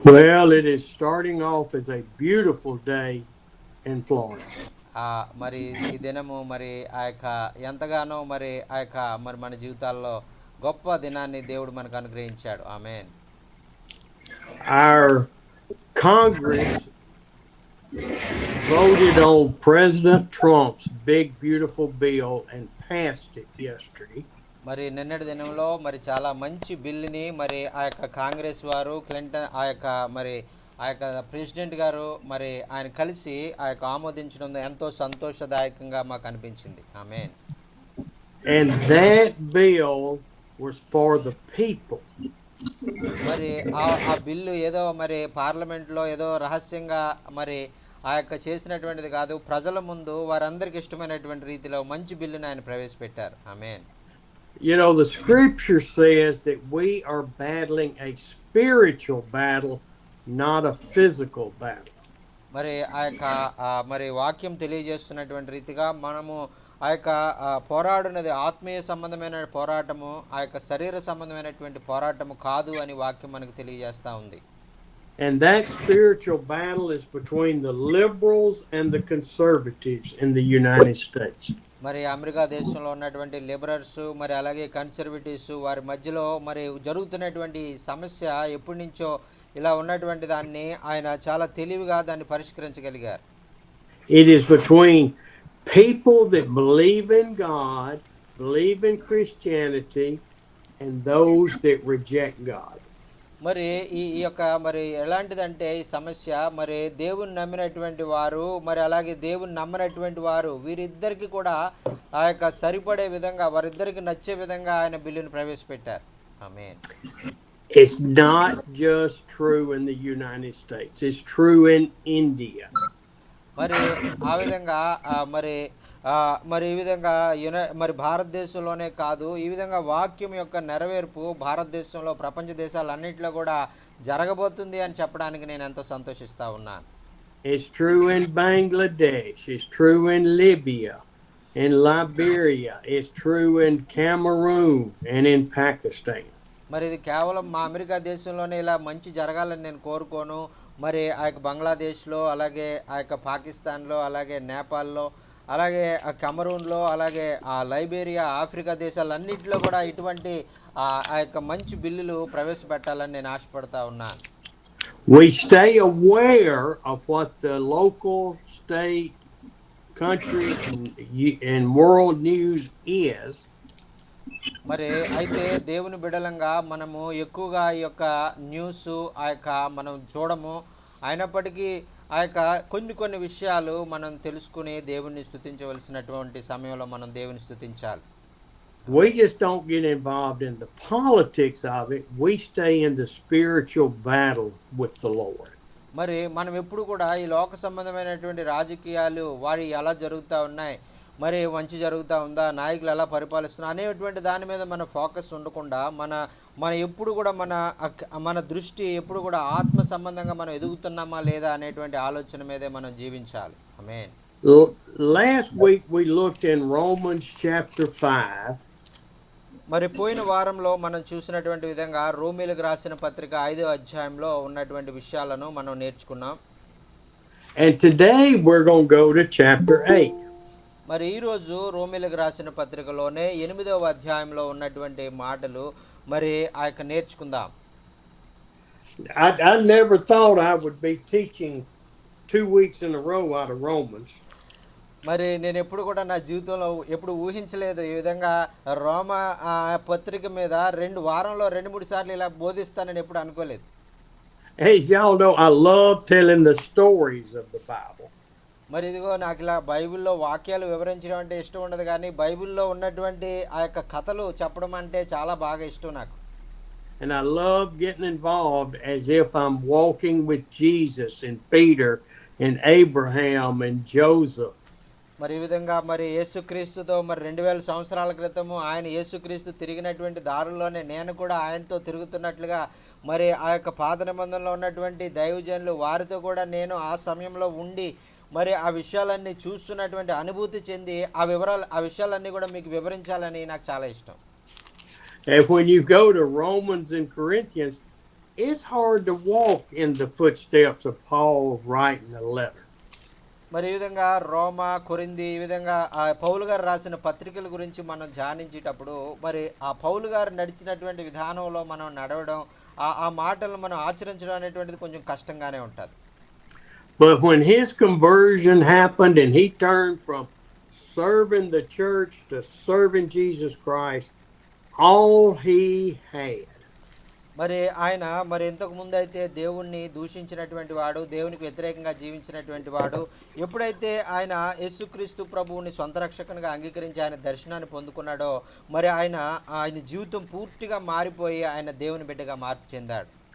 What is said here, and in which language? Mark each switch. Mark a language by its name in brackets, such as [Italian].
[English] Well, it is starting off as a beautiful day in Florida. [Telugu] మరి ఈ దినము మరి ఆ యొక్క ఎంతగానో మరి ఆ యొక్క మరి మన జీవితాల్లో గొప్ప దినాన్ని దేవుడు మనకు అనుగ్రహించాడు. ఆమేన్. [English] Our Congress voted on President Trump's big, beautiful bill and passed it yesterday. [Telugu] మరి నిన్నటి దినంలో మరి చాలా మంచి బిల్లుని మరి ఆ యొక్క కాంగ్రెస్ వారు క్లింటన్ ఆ యొక్క మరి ఆ యొక్క ప్రెసిడెంట్ గారు మరి ఆయన కలిసి ఆ యొక్క ఆమోదించడం ఎంతో సంతోషదాయకంగా మాకు అనిపించింది. ఆమేన్. [English] And that bill was for the people. [Telugu] మరి ఆ బిల్లు ఏదో మరి పార్లమెంట్లో ఏదో రహస్యంగా మరి ఆ యొక్క చేసినటువంటిది కాదు, ప్రజల ముందు వారందరికి ఇష్టమైనటువంటి రీతిలో మంచి బిల్లుని ఆయన ప్రవేశపెట్టారు. ఆమేన్. [English] You know, the scripture says that we are battling a spiritual battle, not a physical battle. [Telugu] మరి ఆ యొక్క మరి వాక్యం తెలియజేస్తున్నటువంటి రీతిగా మనము ఆ యొక్క పోరాడునది ఆత్మీయ సంబంధమైన పోరాటము, ఆ యొక్క శరీర సంబంధమైనటువంటి పోరాటము కాదు అని వాక్యం మనకు తెలియజేస్తూ ఉంది. [English] And that spiritual battle is between the liberals and the conservatives in the United States. [Telugu] మరి అమెరికా దేశంలో ఉన్నటువంటి లిబరల్స్ మరి అలాగే కన్సర్వేటివ్స్ వారి మధ్యలో మరి జరుగుతున్నటువంటి సమస్య ఎప్పటి నుంచో ఇలా ఉన్నటువంటి దాన్ని ఆయన చాలా తెలివిగా దాన్ని పరిష్కరించగలిగారు. [English] It is between people that believe in God, believe in Christianity, and those that reject God. [Telugu] మరి ఈ యొక్క మరి ఎలాంటిదంటే ఈ సమస్య మరి దేవుని నమ్మినటువంటి వారు మరి అలాగే దేవుని నమ్మనటువంటి వారు వీరిద్దరికి కూడా ఆ యొక్క సరిపడే విధంగా వారిద్దరికి నచ్చే విధంగా ఆయన బిల్లును ప్రవేశపెట్టారు. ఆమేన్. [English] It's not just true in the United States, it's true in India. [Telugu] మరి ఆ విధంగా మరి మరి ఈ విధంగా మరి భారతదేశంలోనే కాదు, ఈ విధంగా వాక్యం యొక్క నెరవేర్పు భారతదేశంలో ప్రపంచ దేశాలన్నింటిలో కూడా జరగబోతుంది అని చెప్పడానికి నేను ఎంతో సంతోషిస్తూ ఉన్నాను. [English] It's true in Bangladesh, it's true in Libya, in Liberia, it's true in Cameroon and in Pakistan. [Telugu] మరి ఇది కేవలం మా అమెరికా దేశంలోనే ఇలా మంచి జరగాలని నేను కోరుకోను. మరి ఆ యొక్క బంగ్లాదేశ్లో, అలాగే ఆ యొక్క పాకిస్తాన్లో, అలాగే నేపాల్లో, అలాగే కెమరూన్లో, అలాగే లైబేరియా, ఆఫ్రికా దేశాలన్నింటిలో కూడా ఇటువంటి ఆ యొక్క మంచి బిల్లులు ప్రవేశపెట్టాలని నేను ఆశపడతా ఉన్నాను. [English] We stay aware of what the local, state, country, and world news is. [Telugu] మరి అయితే దేవుని బిడలంగా మనము ఎక్కువగా ఈ యొక్క న్యూస్ ఆ యొక్క మనం చూడము, అయినప్పటికీ ఆ యొక్క కొన్ని విషయాలు మనం తెలుసుకుని దేవుణ్ణి స్తుతించవలసినటువంటి సమయంలో మనం దేవుని స్తుతించాలి. [English] We just don't get involved in the politics of it. We stay in the spiritual battle with the Lord. [Telugu] మరి మనం ఎప్పుడు కూడా ఈ లోక సంబంధమైనటువంటి రాజకీయాలు వారి ఎలా జరుగుతూ ఉన్నాయి, మరి మంచి జరుగుతూ ఉందా, నాయకులు ఎలా పరిపాలిస్తున్నారు అనేటువంటి దాని మీద మన ఫోకస్ ఉండకుండా మన ఎప్పుడు కూడా మన దృష్టి ఎప్పుడు కూడా ఆత్మ సంబంధంగా మనం ఎదుగుతున్నామా లేదా అనేటువంటి ఆలోచన మీదే మనం జీవించాలి. ఆమేన్. [English] Last week we looked in Romans chapter 5. [Telugu] మరి పోయిన వారంలో మనం చూసినటువంటి విధంగా రోమీలకు రాసిన పత్రిక 5వ అధ్యాయంలో ఉన్నటువంటి విషయాలను మనం నేర్చుకున్నాం. [English] And today we're going to go to chapter 8. [Telugu] మరి ఈరోజు రోమీలకు రాసిన పత్రికలోనే 8వ అధ్యాయంలో ఉన్నటువంటి మాటలు మరి ఆ యొక్క నేర్చుకుందాం. [English] I never thought I would be teaching 2 weeks in a row out of Romans. [Telugu] మరి నేను ఎప్పుడు కూడా నా జీవితంలో ఎప్పుడు ఊహించలేదు ఈ విధంగా రోమ పత్రిక మీద వారంలో 2-3 సార్లు ఇలా బోధిస్తానని ఎప్పుడు అనుకోలేదు. [English] As y'all know, I love telling the stories of the Bible. [Telugu] మరి ఇదిగో నాకు ఇలా బైబిల్లో వాక్యాలు వివరించడం అంటే ఇష్టం ఉండదు, కానీ బైబిల్లో ఉన్నటువంటి ఆ యొక్క కథలు చెప్పడం అంటే చాలా బాగా ఇష్టం నాకు. [English] And I love getting involved as if I'm walking with Jesus and Peter and Abraham and Joseph. [Telugu] మరి ఈ విధంగా మరి యేసుక్రీస్తుతో మరి 2000 సంవత్సరాల క్రితము ఆయన యేసుక్రీస్తు తిరిగినటువంటి దారుల్లోనే నేను కూడా ఆయనతో తిరుగుతున్నట్లుగా మరి ఆ యొక్క పాత నిబంధనలో ఉన్నటువంటి దైవజనులు వారితో కూడా నేను ఆ సమయంలో ఉండి మరి ఆ విషయాలన్నీ చూస్తున్నటువంటి అనుభూతి చెంది ఆ విషయాలన్నీ కూడా మీకు వివరించాలని నాకు చాలా ఇష్టం. [English] And when you go to Romans and Corinthians, it's hard to walk in the footsteps of Paul writing a letter. [Telugu] మరి ఈ విధంగా రోమా కొరింది ఈ విధంగా ఆ పౌలు గారు రాసిన పత్రికల గురించి మనం ధ్యానించేటప్పుడు మరి ఆ పౌలు గారు నడిచినటువంటి విధానంలో మనం నడవడం ఆ మాటలను మనం ఆచరించడం అనేటువంటిది కొంచెం కష్టంగానే ఉంటుంది. [English] But when his conversion happened and he turned from serving the church to serving Jesus Christ, all he had. [Telugu] మరి ఆయన మరి ఇంతకు ముందు అయితే దేవుణ్ణి దూషించినటువంటి వాడు, దేవునికి వ్యతిరేకంగా జీవించినటువంటి వాడు, ఎప్పుడైతే ఆయన యేసుక్రీస్తు ప్రభువుని సొంత రక్షకునిగా అంగీకరించి ఆయన దర్శనాన్ని పొందుకున్నాడో మరి ఆయన జీవితం పూర్తిగా మారిపోయి ఆయన దేవుని బిడ్డగా మార్పు చెందాడు.